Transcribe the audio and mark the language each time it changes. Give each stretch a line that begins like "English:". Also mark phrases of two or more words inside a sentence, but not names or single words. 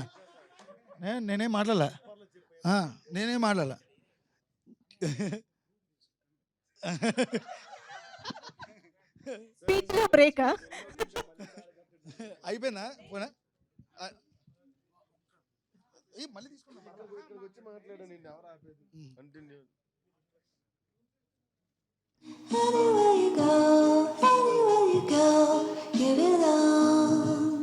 Telugu: నేనేం మాట్లాడలా, నేనేం మాట్లాడలా. బ్రేక్ అయిపోయిందా? పోనా మళ్ళీ తీసుకున్నా.
English: Anywhere you go, anywhere you go, you belong.